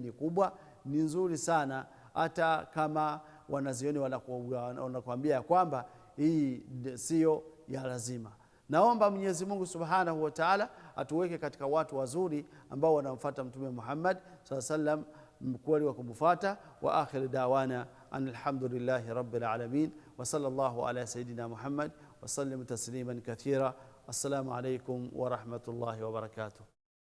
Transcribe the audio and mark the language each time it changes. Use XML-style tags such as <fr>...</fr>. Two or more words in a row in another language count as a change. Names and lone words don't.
<sw>Ni kubwa, ni nzuri sana, hata kama wanazioni wanakuambia kwamba hii sio ya lazima. Naomba Mwenyezi Mungu</sw> <ar>سبحانه وتعالى</ar> <sw>atuweke katika watu wazuri ambao wanamfuata Mtume Muhammad</sw> <ar>صلى الله عليه وسلم,</ar> <sw>mkweli wa kumfuata.</sw> <ar>وآخر دعوانا الحمد لله رب العالمين وصلى الله على سيدنا محمد وسلم تسليما كثيرا. السلام عليكم ورحمة الله وبركاته.</ar>